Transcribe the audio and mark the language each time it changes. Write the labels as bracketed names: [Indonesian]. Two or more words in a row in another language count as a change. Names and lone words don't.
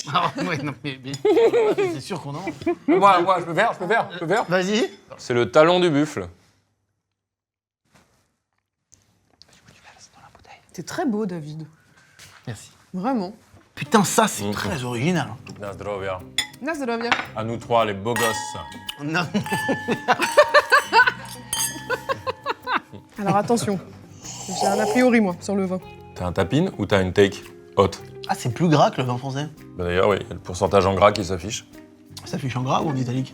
[French] Ah ouais, non, mais c'est sûr qu'on en. Moi, je peux faire. Vas-y. C'est le talon du buffle. C'est très beau, David. Merci. Vraiment. Putain, ça c'est très original. [Polish] Na zdrowia. Na zdrowie. [French] À nous trois, les beaux gosses. Non. Alors attention. J'ai un a priori, moi, sur le vin. T'as un tapine ou t'as une take haute? Ah, c'est plus gras que le vin français. Bah d'ailleurs, oui, il y a le pourcentage en gras qui s'affiche. Ça fiche en gras ou en italique?